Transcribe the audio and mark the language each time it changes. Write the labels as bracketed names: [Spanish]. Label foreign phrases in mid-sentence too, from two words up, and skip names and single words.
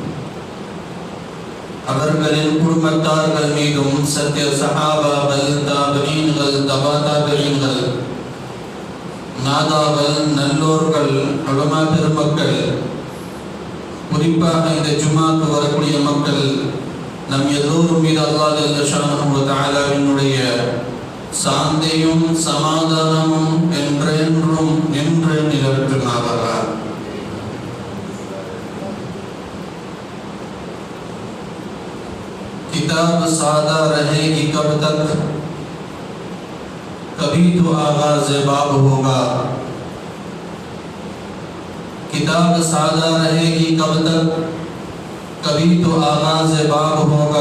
[Tamil] அவர்களின் குடும்பத்தார்கள் மீதும் சத்திய சஹாபாக்கள் தாபிஈன்கள் தபா தாபிஈன்கள் நாதாக்கள் நல்லோர்கள் உலமா பெருமக்கள் குறிப்பாக இந்த ஜும்மாக்கு வரக்கூடிய மக்கள் நம் எல்லோரும் மீது [Arabic] الله جل شأنه وتعالى [Tamil] சாந்தியும் சமாதானமும் என்றென்றும் நின்று நிலவற்றுமாவதாக. [Urdu] کتاب سادہ رہے گی کب تک، کبھی تو آغاز باب ہوگا. کتاب سادہ رہے گی کب تک، کبھی تو آغاز باب ہوگا.